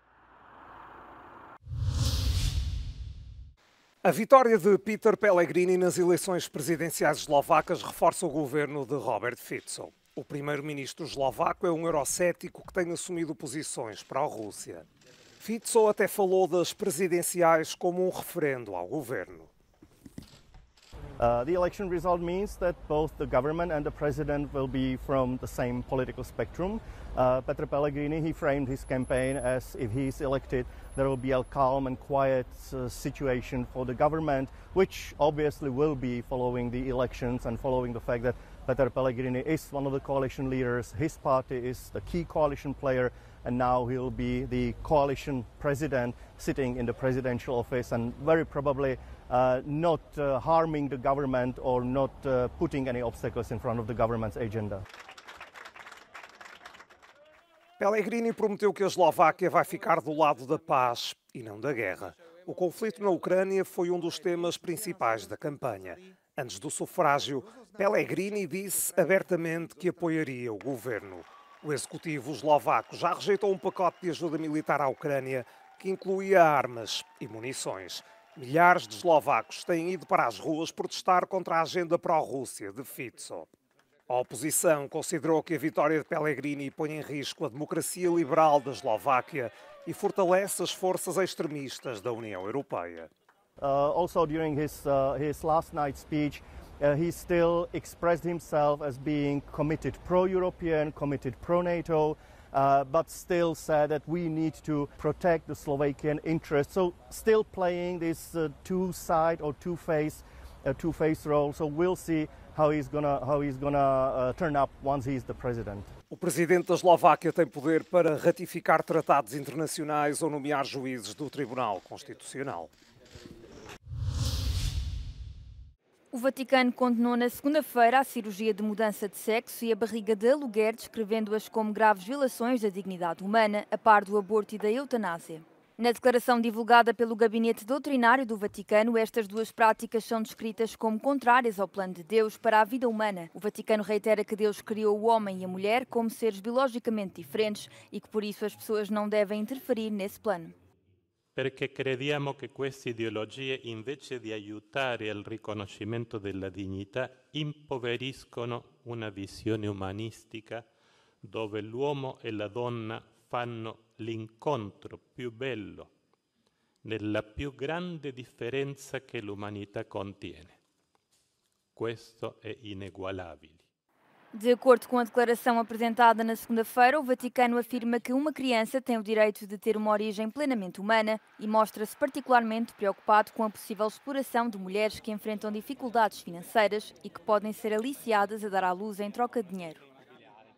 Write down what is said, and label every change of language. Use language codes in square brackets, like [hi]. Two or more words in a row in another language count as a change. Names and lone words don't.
[pt] A vitória de Peter Pellegrini nas eleições presidenciais eslovacas reforça o governo de Robert Fico. O primeiro-ministro eslovaco é um eurocético que tem assumido posições para a Rússia. Fico até falou das presidenciais como um referendo ao governo. [en] The election result means that both the government and the president will be from the same political spectrum. Peter Pellegrini, he framed his campaign as if he is elected, there will be a calm and quiet situation for the government, which obviously will be following the elections and following the fact that Peter Pellegrini is one of the coalition leaders. His party is the key coalition player, and now he'll be the coalition president sitting in the presidential office and very probably not harming the government or not putting any obstacles in front of the government's agenda. [pt] Pellegrini prometeu que a Eslováquia vai ficar do lado da paz e não da guerra. O conflito na Ucrânia foi um dos temas principais da campanha. Antes do sufrágio, Pellegrini disse abertamente que apoiaria o governo. O executivo eslovaco já rejeitou um pacote de ajuda militar à Ucrânia que incluía armas e munições. Milhares de eslovacos têm ido para as ruas protestar contra a agenda pró-Rússia de Fico. A oposição considerou que a vitória de Pellegrini põe em risco a democracia liberal da Eslováquia e fortalece as forças extremistas da União Europeia. [en] Also during his last night's speech, he still expressed himself as being committed pro-European, committed pro-NATO, but still said that we need to protect the Slovakian interests. So still playing this two-side or two-face role. So we'll see how he's gonna turn up once he's the president. [pt] O presidente da Eslováquia tem poder para ratificar tratados internacionais ou nomear juízes do Tribunal Constitucional. O Vaticano condenou na segunda-feira a cirurgia de mudança de sexo e a barriga de aluguer, descrevendo-as como graves violações da dignidade humana, a par do aborto e da eutanásia. Na declaração divulgada pelo Gabinete Doutrinário do Vaticano, estas 2 práticas são descritas como contrárias ao plano de Deus para a vida humana. O Vaticano reitera que Deus criou o homem e a mulher como seres biologicamente diferentes e que por isso as pessoas não devem interferir nesse plano. [it] Perché crediamo che queste ideologie, invece di aiutare al riconoscimento della dignità, impoveriscono una visione umanistica dove l'uomo e la donna fanno l'incontro più bello nella più grande differenza che l'umanità contiene. Questo è inegualabile. [pt] De acordo com a declaração apresentada na segunda-feira, o Vaticano afirma que uma criança tem o direito de ter uma origem plenamente humana e mostra-se particularmente preocupado com a possível exploração de mulheres que enfrentam dificuldades financeiras e que podem ser aliciadas a dar à luz em troca de dinheiro.